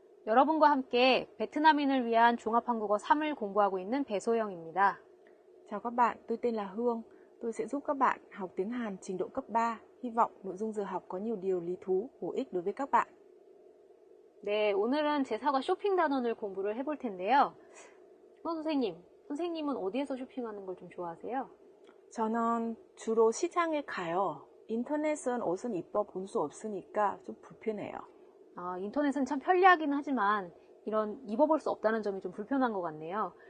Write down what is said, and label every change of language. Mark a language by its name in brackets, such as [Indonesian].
[Korean] 여러분과 함께 베트남인을 위한 종합한국어 3을 공부하고 있는 배소영입니다. [Vietnamese] Chào các bạn, tôi tên là Hương. Tôi sẽ giúp các bạn học tiếng Hàn trình độ cấp 3. Hy vọng nội dung giờ học có nhiều điều lý thú, bổ ích đối với các bạn. [Korean] 네, 오늘은 제4과 쇼핑 단원을 공부를 해볼 텐데요. 선생님은 어디에서 쇼핑하는 걸 좀 좋아하세요? 저는 주로 시장에 가요. 인터넷은 옷은 입어 본 수 없으니까 좀 불편해요. 인터넷은 참 편리하긴 하지만 이런 입어볼 수 없다는 점이 좀 불편한 것 같네요.